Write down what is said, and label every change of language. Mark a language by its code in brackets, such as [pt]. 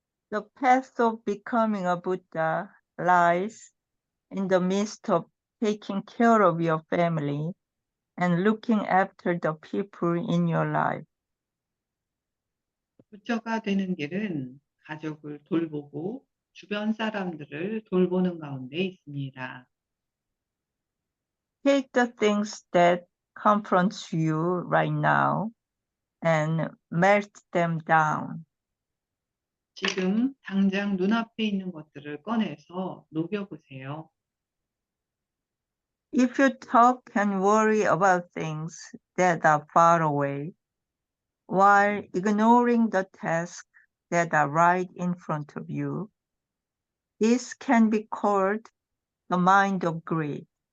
[en] The path of becoming a Buddha lies in the midst of taking care of your family and looking after the people in your life. [ko] 부처가 되는 길은 가족을 돌보고 주변 사람들을 돌보는 가운데 있습니다. [en] Take the things that confront you right now and melt them down. [ko] 지금 당장 눈앞에 있는 것들을 꺼내서 녹여보세요. [en] If you talk and worry about things that are far away, while ignoring the tasks that are right in front of you, this can be called the mind of greed.